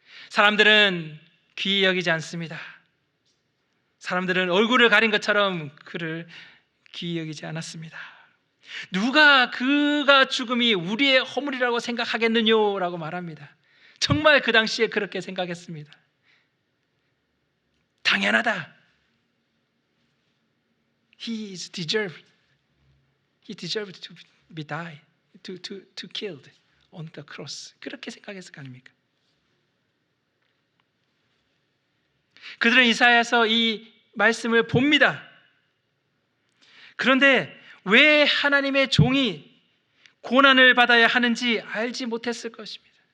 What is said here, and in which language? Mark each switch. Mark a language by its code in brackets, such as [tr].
[ko] 사람들은 귀히 여기지 않습니다. 사람들은 얼굴을 가린 것처럼 그를 귀히 여기지 않았습니다. 누가 그가 죽음이 우리의 허물이라고 생각하겠느냐라고 말합니다. 정말 그 당시에 그렇게 생각했습니다. 당연하다. [en] He deserved to be died, to killed on the cross. [ko] 그렇게 생각했을 거 아닙니까? 그들은 이사야서 이 말씀을 봅니다. 그런데 왜 하나님의 종이 고난을 받아야 하는지 알지 못했을 것입니다.